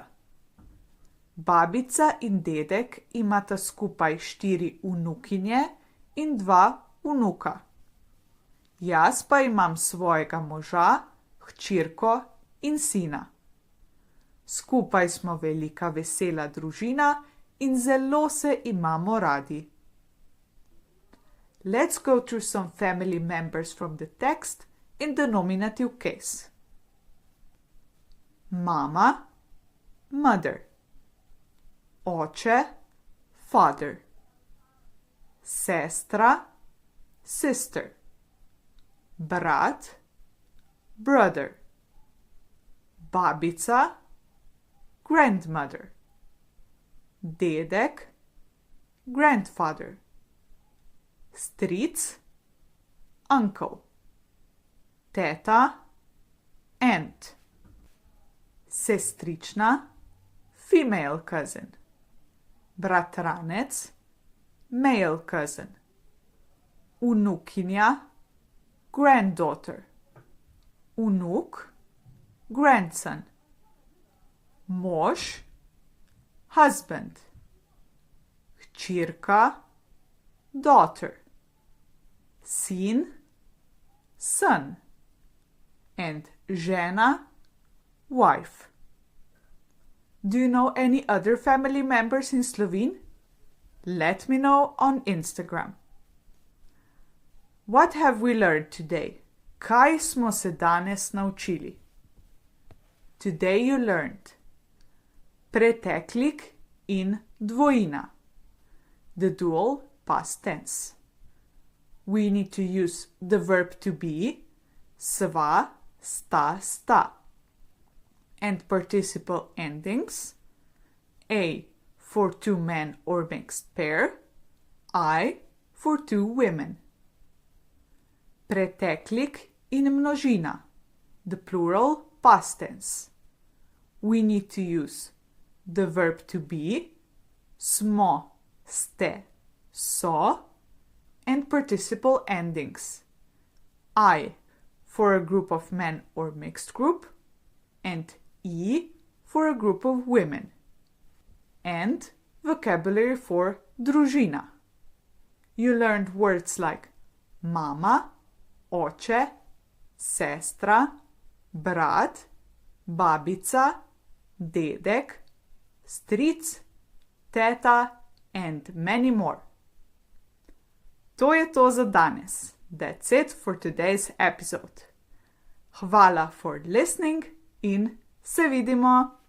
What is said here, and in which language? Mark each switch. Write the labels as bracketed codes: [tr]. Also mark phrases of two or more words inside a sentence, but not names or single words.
[sl] Babica in dedek imata skupaj 4 vnukinje in 2 vnuka. Jaz pa imam svojega moža, hčerko in sina. Skupaj smo velika vesela družina in zelo se imamo radi. [en] Let's go through some family members from the text in the nominative case. [sl] Mama, mother. Oče, father. Sestra, sister. Brat, brother. Babica, grandmother. Dedek, grandfather. Stric, uncle. teta, aunt. Sestrična, [en] female cousin. [sl] Bratranec, male cousin. Vnukinja, granddaughter. Vnuk, grandson. Mož, husband. Hčerka, [en] daughter. [sl] Sin, son. [en] And žena, wife. Do you know any other family members in Slovene? Let me know on Instagram. What have we learned today? [sl] Kaj smo se danes naučili? [en] Today you learned [sl] preteklik in dvojina, [en] the dual past tense. We need to use the verb to be, [sl] sva, sta, sta, [en] and participle endings, a for two men or mixed pair, I for two women. [sl] Preteklik in množina, [en] the plural past tense. We need to use the verb to be, [sl] smo, ste, [en] so, and participle endings, I for a group of men or mixed group, and I for a group of women, and vocabulary for družina. You learned words like [sl] mama, oče, sestra, brat, babica, dedek, stric, teta, [en] and many more. [sl] To je to za danes. [en] That's it for today's episode. [sl] Hvala [en] for listening [sl] in se vidimo!